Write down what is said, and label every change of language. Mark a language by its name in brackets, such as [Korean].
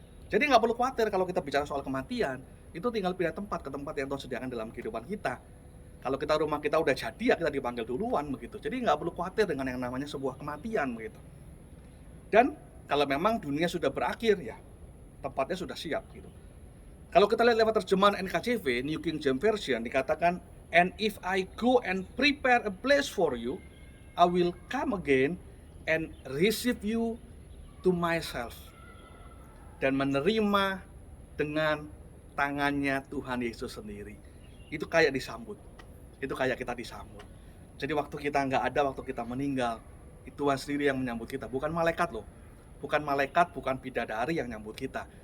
[Indonesian] Jadi nggak perlu khawatir kalau kita bicara soal kematian, itu tinggal pindah tempat ke tempat yang Tuhan sediakan dalam kehidupan kita. Kalau rumah kita udah jadi, ya kita dipanggil duluan begitu. Jadi nggak perlu khawatir dengan yang namanya sebuah kematian begitu. Dan kalau memang dunia sudah berakhir, ya tempatnya sudah siap gitu. Kalau kita lihat lewat terjemahan NKJV, New King James Version, dikatakan, [English] and if I go and prepare a place for you, I will come again and receive you to myself. [Indonesian] Dan menerima dengan tangannya Tuhan Yesus sendiri. Itu kayak disambut. Itu kayak kita disambut. Jadi waktu kita nggak ada, waktu kita meninggal, itu Tuhan sendiri yang menyambut kita. Bukan malaikat loh. Bukan malaikat, bukan bidadari yang menyambut kita.